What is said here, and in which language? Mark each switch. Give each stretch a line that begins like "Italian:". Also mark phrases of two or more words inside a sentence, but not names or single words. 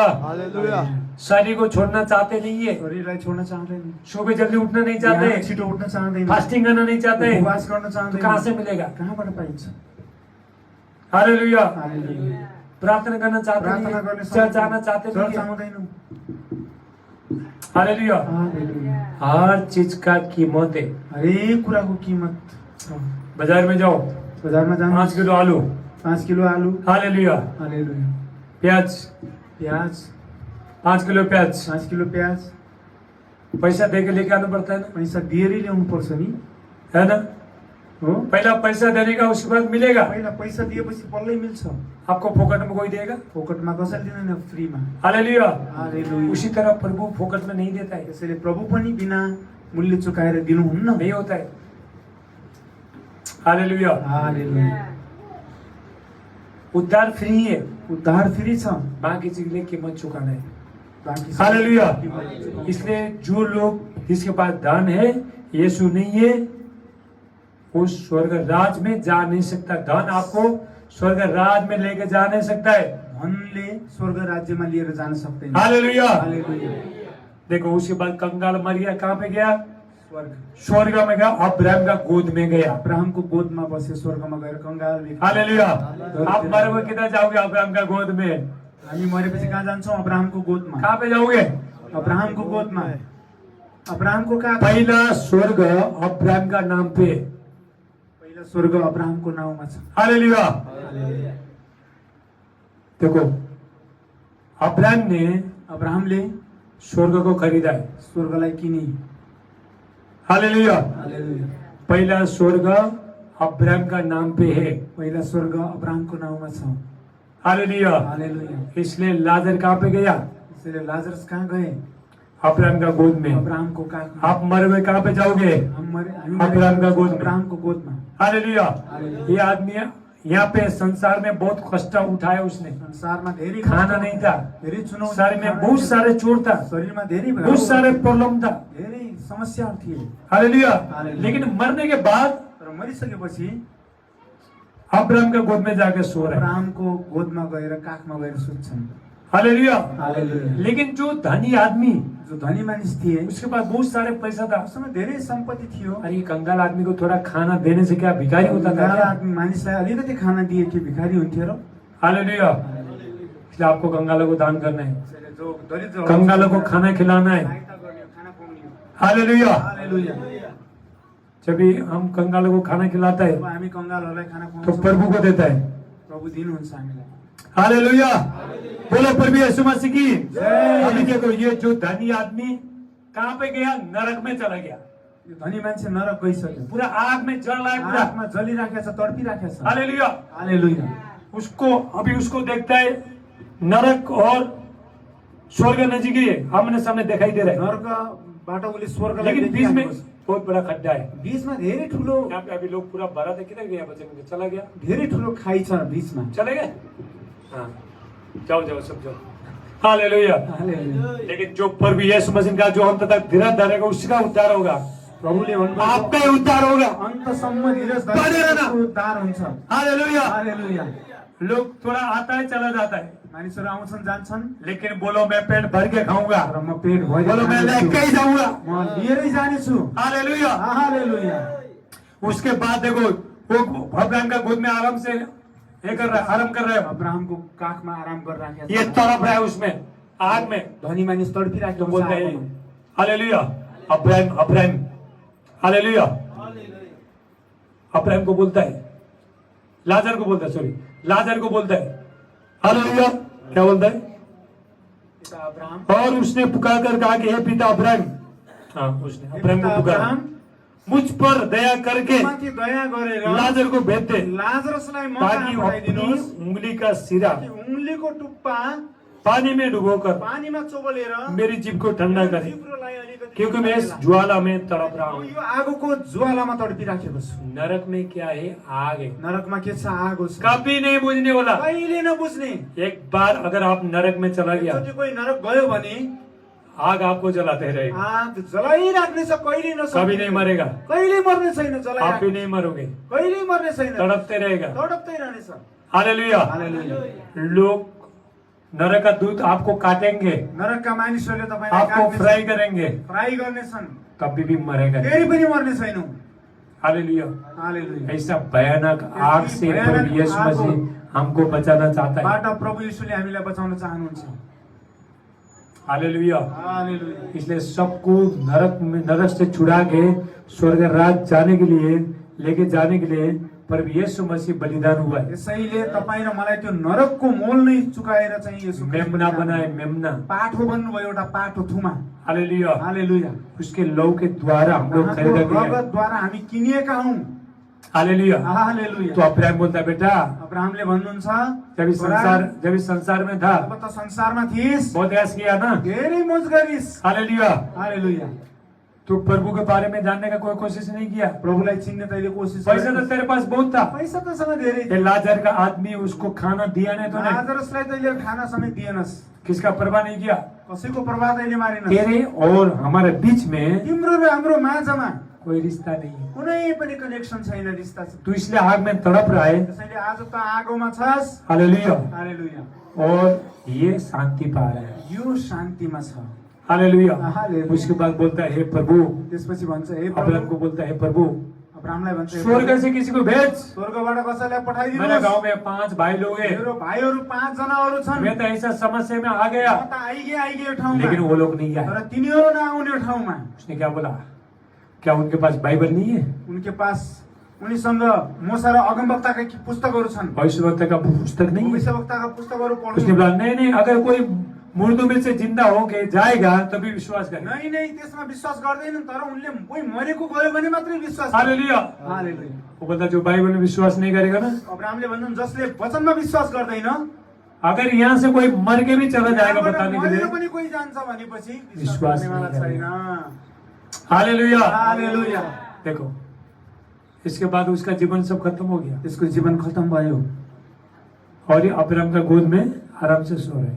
Hindi: हालेलुया। शरीर को छोड़ना चाहते नहीं है,
Nepali: शरीरलाई छोड्न चाहँदैन,
Hindi: सुबह जल्दी उठना नहीं
Nepali: बिहान
Hindi: चाहते,
Nepali: छिटो उठ्न चाहँदैन,
Hindi: फास्टिंग करना नहीं चाहते,
Nepali: उपवास गर्न
Hindi: तो
Nepali: चाहँदैन।
Hindi: कहाँ से मिलेगा?
Nepali: कहाँबाट पाइन्छ?
Hindi: हालेलुया।
Nepali: हालेलुया।
Hindi: प्रार्थना करना चाहते
Nepali: प्रार्थना
Hindi: नहीं,
Nepali: गर्ने
Hindi: चर्च आना चाहते
Nepali: चर्च
Hindi: नहीं है।
Nepali: आउँदैनौँ।
Hindi: हालेलुया।
Nepali: हालेलुया।
Hindi: हर चीज का कीमत है।
Nepali: हरेक कुराको कीमत छ।
Hindi: बाजार में जाओ,
Nepali: बजारमा जानु,
Hindi: 5 किलो आलू,
Nepali: 5 किलो आलु,
Hindi: हालेलुया।
Nepali: हालेलुया,
Hindi: प्याज,
Nepali: प्याज,
Hindi: 5 किलो प्याज,
Nepali: 5 किलो प्याज,
Hindi: पैसा दे के लेके आना पड़ता है ना,
Nepali: पैसा दिएरै ल्याउनु पर्छ नि,
Hindi: है ना?
Nepali: हो?
Hindi: पहला पैसा देने का, उसके बाद मिलेगा।
Nepali: पहिला पैसा दिएपछि बल्लै मिल्छ,
Hindi: आपको फोकट में कोई देगा?
Nepali: फोकटमा कसैले दिँदैन, फ्रीमा।
Hindi: हालेलुया।
Nepali: हालेलुया।
Hindi: उसी तरह प्रभु फोकट में नहीं देता है,
Nepali: त्यसैले प्रभु पनि बिना मूल्य चुकाएर दिनुहुन्न।
Hindi: नहीं होता है। हालेलुया।
Nepali: हालेलुया।
Hindi: उद्धार फ्री है,
Nepali: उद्धार फ्री छ,
Hindi: बाकी चीज लिए कीमत चुकाना है।
Nepali: बाँकी सबै
Hindi: हालेलुया।
Nepali: कीमत चुकाउनु।
Hindi: इसलिए जो लोग जिसके पास धन है, यीशु नहीं है, वो स्वर्ग राज में जा नहीं सकता। धन आपको स्वर्ग राज में लेके जा नहीं सकता है।
Nepali: धनले स्वर्ग राज्यमा लिएर जान सक्दैन।
Hindi: हालेलुया।
Nepali: हालेलुया।
Hindi: देखो उसके बाद कंगाल मर गया, कहाँ पे गया? स्वर्ग। स्वर्ग में गया, अब्राहम का गोद में गया।
Nepali: अब्राहमको गोदमा बसे, स्वर्गमा गएर कंगाल व्यक्ति।
Hindi: हालेलुया। आप मर हुए किधर जाओगे? अब्राहम का गोद में।
Nepali: हामी मरेपछि कहाँ जान्छौँ? अब्राहमको गोदमा।
Hindi: कहाँ पे जाओगे?
Nepali: अब्राहमको गोदमा। अब्राहमको कहाँ?
Hindi: पहला स्वर्ग अब्राहम का नाम पे।
Nepali: पहिला स्वर्ग अब्राहमको नाउँमा छ।
Hindi: हालेलुया।
Nepali: हालेलुया।
Hindi: देखो अब्राहम ने
Nepali: अब्राहमले
Hindi: स्वर्ग को खरीदा है।
Nepali: स्वर्गलाई किने।
Hindi: हालेलुया।
Nepali: हालेलुया।
Hindi: पहला स्वर्ग अब्राहम का नाम पे है।
Nepali: पहिला स्वर्ग अब्राहमको नाउँमा छ।
Hindi: हालेलुया।
Nepali: हालेलुया।
Hindi: इसलिए लाजर कहाँ पे गया?
Nepali: त्यसैले लाजरस कहाँ गए?
Hindi: अब्राहम का गोद में।
Nepali: अब्राहमको कहाँ?
Hindi: आप मर हुए कहाँ पे जाओगे?
Nepali: हामी
Hindi: अब्राहम का गोद में।
Nepali: अब्राहमको गोदमा।
Hindi: हालेलुया।
Nepali: हालेलुया।
Hindi: ये आदमी यहाँ पे संसार में बहुत कष्ट उठाया उसने।
Nepali: संसारमा धेरै
Hindi: खाना नहीं था,
Nepali: धेरै चुनौती,
Hindi: शरीर में बहुत सारे चोट था,
Nepali: शरीरमा धेरै
Hindi: बहुत सारे प्रॉब्लम था।
Nepali: धेरै समस्याहरू थिए।
Hindi: हालेलुया।
Nepali: हालेलुया।
Hindi: लेकिन मरने के बाद
Nepali: तर मरिसकेपछि
Hindi: अब्राहम के गोद में जाके सो रहे हैं।
Nepali: अब्राहमको गोदमा गएर काखमा गएर सुत्छन्।
Hindi: हालेलुया।
Nepali: हालेलुया।
Hindi: लेकिन जो धनी आदमी,
Nepali: जो धनी मानिस थिए,
Hindi: उसके पास बहुत सारे पैसा था।
Nepali: उसँग धेरै सम्पत्ति थियो।
Hindi: अरे ये कंगाल आदमी को थोड़ा खाना देने से क्या भिखारी होता था गाला क्या?
Nepali: आदमी मानिसलाई अलिकति खाना दिए कि भिखारी हुन्थ्यो र?
Hindi: हालेलुया। इसलिए आपको कंगालों को दान करना है,
Nepali: त्यसैले जो दरिद्र
Hindi: कंगालों को खाना खिलाना है।
Nepali: सहायता गर्ने, खाना खुवाउने हो।
Hindi: हालेलुया।
Nepali: हालेलुया।
Hindi: जब भी हम कंगालों को खाना खिलाता है
Nepali: जब हामी कंगालहरूलाई खाना
Hindi: तो
Nepali: खुवाउँछौँ,
Hindi: प्रभु को देता है।
Nepali: प्रभु दिनुहुन्छ हामीलाई।
Hindi: हालेलुया। बोलो प्रभु यीशु मसीह की जय। अभी देखो ये जो धनी आदमी कहाँ पे गया? नरक में चला गया।
Nepali: यो धनी मान्छे नरक गइसक्यो।
Hindi: पूरा आग में जल रहा है पूरा।
Nepali: आगमा जलिराखेको छ, तडपिराखेको छ।
Hindi: हालेलुया।
Nepali: हालेलुया।
Hindi: उसको देखता है नरक और स्वर्ग नजीक ही है, आमने सामने दिखाई दे रहा है।
Nepali: नरकबाट उसले स्वर्गलाई
Hindi: लेकिन बीच में
Nepali: देखिराखेको छ।
Hindi: बहुत बड़ा खड्डा है।
Nepali: बीचमा धेरै ठुलो
Hindi: यहाँ पे अभी लोग पूरा भरा था, किधर गया बच्चे में? चला गया,
Nepali: धेरै ठुलो खाई छ बीचमा।
Hindi: चले गए। हाँ, जाओ जाओ सब जाओ। हालेलुया।
Nepali: हालेलुया।
Hindi: लेकिन जो प्रभु यीशु मसीह का जो अंत तक धीरज धरेगा उसका उद्धार होगा,
Nepali: प्रभुले भन्नुभयो
Hindi: आपका ही उद्धार होगा।
Nepali: अन्तसम्म धीरज
Hindi: बने रहना।
Nepali: धरेको उद्धार हुन्छ।
Hindi: हालेलुया।
Nepali: हालेलुया।
Hindi: लोग थोड़ा आता है चला जाता है,
Nepali: मानिसहरू आउँछन् जान्छन्,
Hindi: लेकिन बोलो मैं पेट भर के खाऊंगा,
Nepali: तर म पेट भरि
Hindi: बोलो मैं लेके ही जाऊंगा।
Nepali: म लिएरै जानेछु।
Hindi: हालेलुया।
Nepali: हालेलुया।
Hindi: उसके बाद देखो वो अब्राहम का गोद में आराम से ये कर रहा है, आराम कर रहा है।
Nepali: अब्राहमको काखमा आराम गरिराखेको
Hindi: ये तड़प रहा है उसमें आग में,
Nepali: धनी मानिस
Hindi: तो
Nepali: तडपिराखेको छ
Hindi: बोलते हैं
Nepali: आगोमा।
Hindi: हालेलुया। अब्राहम अब्राहम हालेलुया। अब्राहम को बोलता है, लाजर को बोलता है, सॉरी लाजर को बोलता है। हालेलुया। क्या बोलता है? पिता अब्राहम, और उसने पुकार कर कहा कि हे पिता अब्राहम, हाँ उसने अब्राहम को पुकारा, अब्राहम, मुझ पर दया करके
Nepali: माथि दया गरेर
Hindi: लाजर को भेज दे
Nepali: लाजरसलाई म
Hindi: ताकि
Nepali: कहाँ
Hindi: वो अपनी
Nepali: पठाइदिनुहोस्
Hindi: उंगली का सिरा
Nepali: कि उंगलीको टुप्पा
Hindi: पानी में डुबोकर
Nepali: पानीमा चोबलेर
Hindi: मेरी जीभ को ठंडा करे,
Nepali: जिब्रोलाई अलिकति
Hindi: क्योंकि मैं इस ज्वाला में तड़प रहा हूँ।
Nepali: यो आगोको ज्वालामा तडपिराखेको छु।
Hindi: नरक में क्या है? आग है,
Nepali: नरकमा के छ? आगो छ।
Hindi: कभी नहीं बुझने वाला।
Nepali: कहिले नबुझ्ने।
Hindi: एक बार अगर आप नरक में चला गया,
Nepali: एकचोटि कोही नरक गयो भने
Hindi: आग आपको जलाते रहेगा,
Nepali: आग जलाइराख्ने छ, कहिले नसक्ने।
Hindi: कभी नहीं मरेगा,
Nepali: कहिले मर्ने छैन,
Hindi: आप भी
Nepali: जलाइराख्ने।
Hindi: नहीं मरोगे,
Nepali: कहिले मर्ने छैन,
Hindi: तड़पते रहेगा।
Nepali: तडप्दै रहनेछ।
Hindi: हालेलुया।
Nepali: हालेलुया।
Hindi: लोग नरक का दूत आपको काटेंगे,
Nepali: नरकका मानिसहरूले तपाईलाई
Hindi: आपको
Nepali: काट्नेछन्,
Hindi: फ्राई करेंगे,
Nepali: फ्राई गर्नेछन्,
Hindi: कभी भी मरेगा नहीं।
Nepali: फेरि पनि मर्ने छैनौ।
Hindi: हालेलुया।
Nepali: हालेलुया।
Hindi: ऐसा भयानक आग से प्रभु यीशु मसीह हमको बचाना चाहता है।
Nepali: बाट प्रभु यीशुले हामीलाई बचाउन चाहनुहुन्छ।
Hindi: हालेलुया।
Nepali: हालेलुया।
Hindi: इसलिए सबको नरक से छुड़ा के स्वर्ग राज जाने के लिए, लेके जाने के लिए प्रभु यीशु मसीह बलिदान हुआ है।
Nepali: यसैले तपाईँ र मलाई त्यो नरकको मोल नै चुकाएर चाहिँ यसो
Hindi: मेमना बनाए, मेमना।
Nepali: पाठो बन्नुभयो, एउटा पाठो थुमा।
Hindi: हालेलुया।
Nepali: हालेलुया।
Hindi: उसके लौ के द्वारा हम लोग
Nepali: उहाँको
Hindi: खरीदा गए हैं।
Nepali: रगतद्वारा हामी किनिएका हौँ।
Hindi: हालेलुया।
Nepali: हालेलुया।
Hindi: तो अब्राहम बोलता है बेटा,
Nepali: अब्राहमले भन्नुहुन्छ,
Hindi: जब इस संसार में था
Nepali: अब त संसारमा थिइस्,
Hindi: बहुत ऐस किया ना।
Nepali: धेरै मोज गरिस्।
Hindi: हालेलुया।
Nepali: हालेलुया।
Hindi: तो प्रभु के बारे में जानने का कोई कोशिश नहीं किया।
Nepali: प्रभुलाई चिन्ने तैँले कोसिस
Hindi: पैसा तो तेरे पास बहुत था।
Nepali: पैसा त सँग धेरै
Hindi: ये लाजर का आदमी उसको खाना दिया नहीं तो नहीं,
Nepali: लाजरसलाई तैँले खाना समेत दिएनस्,
Hindi: किसका परवाह नहीं किया।
Nepali: कसैको प्रभाव तैँले मारेनस्।
Hindi: तेरे और हमारे बीच में
Nepali: तिम्रो र हाम्रो माझमा
Hindi: कोई रिश्ता नहीं है।
Nepali: कुनै पनि कनेक्सन छैन, रिश्ता छ।
Hindi: तू इसलिए आग में तड़प रहा है।
Nepali: त्यसैले आज त आगोमा छस्।
Hindi: हालेलुया।
Nepali: हालेलुया।
Hindi: और ये शांति पा रहा है।
Nepali: यो शान्तिमा छ।
Hindi: हालेलुया।
Nepali: हालेलुया।
Hindi: उसके बाद बोलता है हे प्रभु,
Nepali: त्यसपछि भन्छ, हे
Hindi: अब्राहम प्रभु, को बोलता है हे प्रभु,
Nepali: अब्राहमलाई भन्छ, हे
Hindi: स्वर्ग प्रभु, से किसी को भेज।
Nepali: स्वर्गबाट कसैलाई
Hindi: मेरे
Nepali: पठाइदिनुहोस्।
Hindi: गांव में 5 भाई लोग हैं,
Nepali: मेरो भाइहरू 5 जनाहरू छन्।
Hindi: मैं तो ऐसा समस्या में आ गया,
Nepali: म त आइगे यो ठाउँमा,
Hindi: लेकिन वो लोग नहीं आए।
Nepali: तर तिनीहरू नआउने यो ठाउँमा।
Hindi: उसने क्या बोला? क्या उनके पास बाइबल नहीं है? उनके पास,
Nepali: उनीसँग मोसा र अगमवक्ताका पुस्तकहरू छन्।
Hindi: भविष्यवक्ता का पुस्तक नहीं है?
Nepali: भविष्यवक्ताका पुस्तकहरू
Hindi: उसने
Nepali: पढ्नु।
Hindi: बोला नहीं नहीं, अगर कोई मुर्दों में से जिंदा होके जाएगा तभी विश्वास करेगा।
Nepali: नै नै, त्यसमा विश्वास गर्दैनन्, तर उनले कोही मरेको गयो भने मात्रै विश्वास गर्छ।
Hindi: हालेलुया।
Nepali: हालेलुया।
Hindi: वो बोलता जो बाइबल में विश्वास नहीं करेगा ना,
Nepali: अब्राहमले भन्छन्, जसले वचनमा विश्वास गर्दैन,
Hindi: अगर यहाँ से कोई मर के भी चला जाएगा
Nepali: यहाँबाट
Hindi: बताने के
Nepali: मरेर
Hindi: लिए,
Nepali: पनि कोही जान्छ भनेपछि
Hindi: विश्वास गर्नेवाला नहीं
Nepali: छैन।
Hindi: हालेलुया।
Nepali: हालेलुया।
Hindi: देखो इसके बाद उसका जीवन सब खत्म हो गया
Nepali: त्यसको जीवन खतम भयो।
Hindi: और ये अब्राहम का गोद में आराम से सो रहे।